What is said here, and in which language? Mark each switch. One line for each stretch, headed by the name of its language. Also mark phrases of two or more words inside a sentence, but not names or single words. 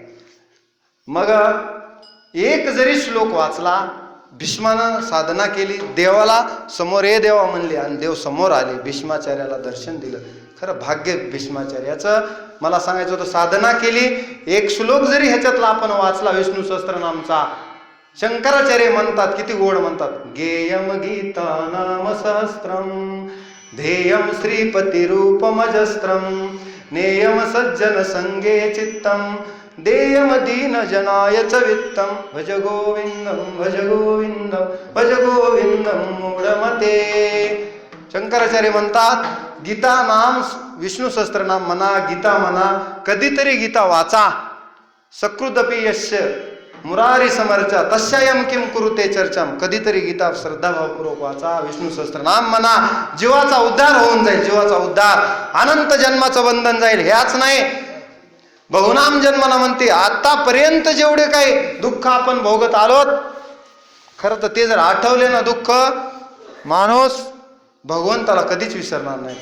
Marathi: मग एक जरी श्लोक वाचला, भीष्मानं साधना केली, देवाला समोर ये देवा म्हणले आणि देव समोर आले, भीष्माचार्याला दर्शन दिलं. खरं भाग्य भीष्माचार्याचं. मला सांगायचं होतं, साधना केली. एक श्लोक जरी ह्याच्यातला आपण वाचला विष्णू सहस्त्रनामचा, शंकराचार्य म्हणतात, किती गोड म्हणतात,
Sanskrit: गेयम गीता नाम सहस्त्रम ध्येयम श्रीपती रूपमजस्त्रम नेयम सज्जन संगे चित्तम देयम दीन जनाय च वित्तम भज गोविंदम भज गोविंदम भज गोविंदम मूढमते.
Marathi: शंकराचार्य म्हणतात गीता नाम विष्णू सहस्त्रनाम म्हणा, गीता म्हणा, कधीतरी गीता वाचा.
Sanskrit: सकृदपि यस्य मुरारी समर्चा तस्यायम किम कुरुते चर्चाम.
Marathi: कधीतरी गीता श्रद्धाभावपूर्वक वाचा, विष्णू सहस्त्रनाम म्हणा, जीवाचा उद्धार होऊन जाईल. जीवाचा उद्धार, अनंत जन्माचं बंधन जाईल. ह्याच नाही,
Sanskrit: बहुनाम जन्मना
Marathi: म्हणते. आतापर्यंत जेवढे काही दुःख आपण भोगत आलोत, खरं तर ते जर आठवले ना दुःख, माणूस भगवंताला कधीच विसरणार नाही.